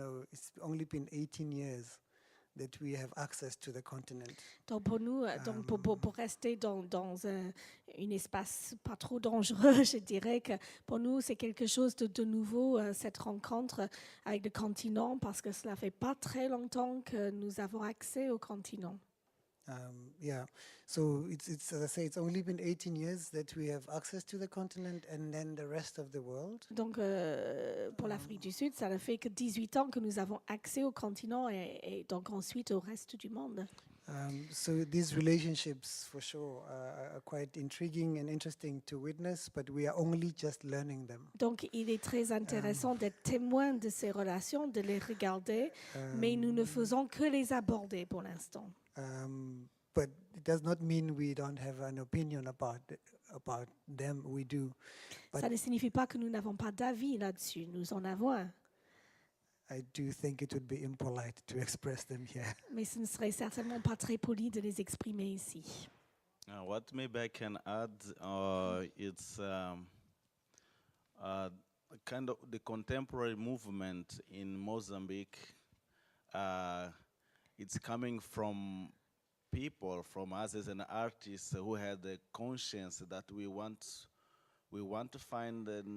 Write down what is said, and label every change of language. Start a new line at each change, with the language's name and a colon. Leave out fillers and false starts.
English: It's only been 18 years that we have access to the continent.
French: Donc pour nous, pour rester dans un espace pas trop dangereux, je dirais que pour nous c'est quelque chose de nouveau, cette rencontre avec le continent, parce que cela fait pas très longtemps que nous avons accès au continent.
English: Yeah, so it's as I say, it's only been 18 years that we have access to the continent, and then the rest of the world.
French: Donc pour l'Afrique du Sud, ça ne fait que 18 ans que nous avons accès au continent et donc ensuite au reste du monde.
English: So these relationships, for sure, are quite intriguing and interesting to witness, but we are only just learning them.
French: Donc il est très intéressant d'être témoin de ces relations, de les regarder, mais nous ne faisons que les aborder pour l'instant.
English: But it does not mean we don't have an opinion about them. We do. But
French: ça ne signifie pas que nous n'avons pas d'avis là-dessus. Nous en avons un.
English: I do think it would be impolite to express them here.
French: Mais ce ne serait certainement pas très poli de les exprimer ici.
English: What maybe I can add, it's kind of the contemporary movement in Mozambique. It's coming from people, from us as an artist, who had the conscience that we want to find